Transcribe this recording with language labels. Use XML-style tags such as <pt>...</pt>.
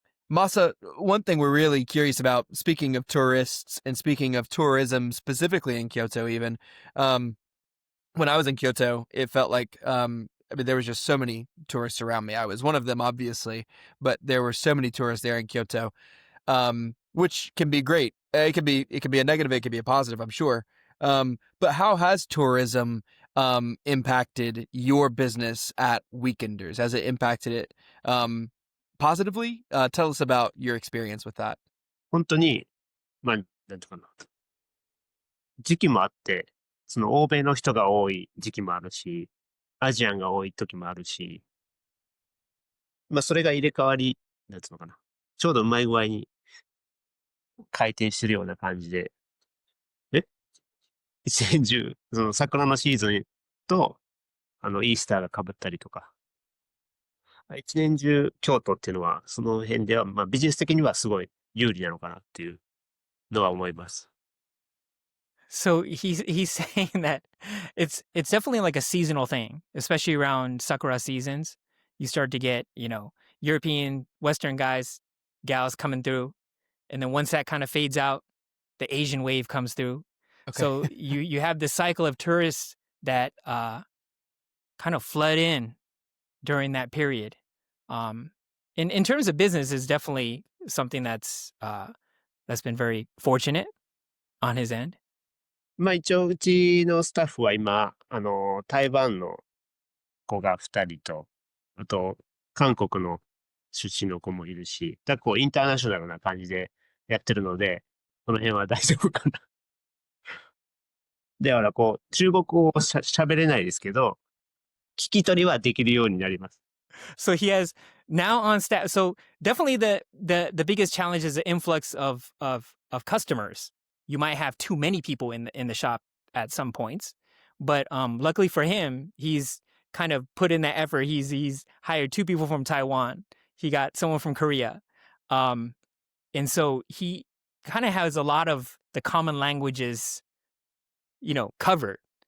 <en>Masa, one thing we're really curious about, speaking of tourists and speaking of tourism specifically in Kyoto even, when I was in Kyoto, it felt like, I mean, there was just so many tourists around me. I was one of them, obviously, but there were so many tourists there in Kyoto, which can be great. It could be a negative, it could be a positive, I'm sure. But how has tourism impacted your business at Weekenders? Has it impacted it positively? Tell us about your experience with that.</en> <ja>本当に、まあ、なんていうかな。時期もあって、その欧米の人が多い時期もあるし、アジアンが多い時もあるし、まあそれが入れ替わり、なんつうのかな。ちょうどうまい具合に回転してるような感じで、一年中、その桜のシーズンと、イースターが被ったりとか、一年中京都っていうのは、その辺では、まあビジネス的にはすごい有利なのかなっていうのは思います。</ja> <en>So he's saying that it's definitely like a seasonal thing, especially around sakura seasons. You start to get, you know, European, Western guys, gals coming through. And then once that kind of fades out, the Asian wave comes through. Okay. So you have this cycle of tourists that kind of flood in during that period. In terms of business, is definitely something that's been very fortunate on his end.</en> <ja>まあ一応うちのスタッフは今、台湾の子が2人と、あと韓国の出身の子もいるし、だからこうインターナショナルな感じでやってるので、この辺は大丈夫かな。だからこう、中国語を喋れないですけど、聞き取りはできるようになります。</ja> <en>So he has now on staff. So definitely the biggest challenge is the influx of customers. You might have too many people in the shop at some points, but luckily for him, he's kind of put in that effort. He's hired 2 people from Taiwan. He got someone from Korea, and so he kind of has a lot of the common languages, you know, covered.</en>